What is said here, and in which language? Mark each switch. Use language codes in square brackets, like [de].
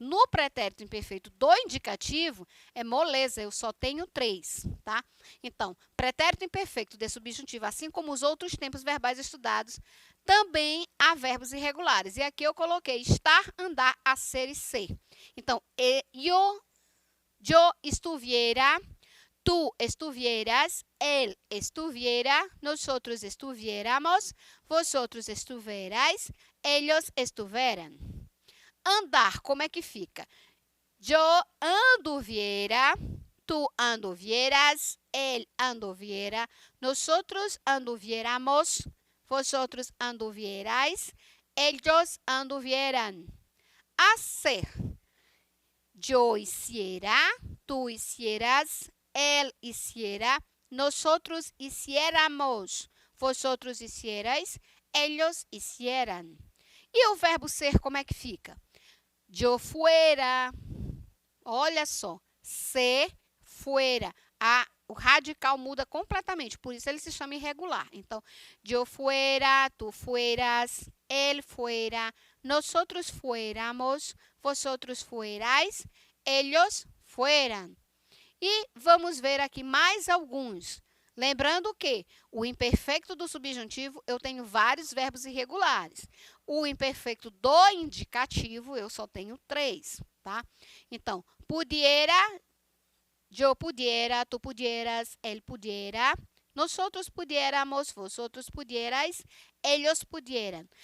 [pt] No pretérito imperfeito do indicativo, é moleza, eu só tenho 3, tá? Então, pretérito imperfeito de subjuntivo, assim como os outros tempos verbais estudados, também há verbos irregulares. E aqui eu coloquei estar, andar, a ser e ser. [es] Então, yo estuviera, tú estuvieras, él estuviera, nosotros estuviéramos, vosotros estuvierais, ellos estuvieran. Andar, [pt] como é que fica? [es] Yo anduviera, tú anduvieras, él anduviera, nosotros anduviéramos, vosotros anduvierais, ellos anduvieran. Hacer. Yo hiciera, tú hicieras, él hiciera, nosotros hiciéramos, vosotros hicierais, ellos hicieran. [pt] E o verbo ser, como é que fica? [es] Yo fuera, [pt] olha só, [es] se fuera, [pt] o radical muda completamente, por isso ele se chama irregular. Então, [es] yo fuera, tú fueras, él fuera, nosotros fuéramos, vosotros fuerais, ellos fueran. [pt] E vamos ver aqui mais alguns. Lembrando que o imperfeito do subjuntivo, eu tenho vários verbos irregulares. O imperfeito do indicativo, eu só tenho 3, tá? Então, [es] pudiera, yo pudiera, tú pudieras, él pudiera, nosotros pudiéramos, vosotros pudierais, ellos pudieran.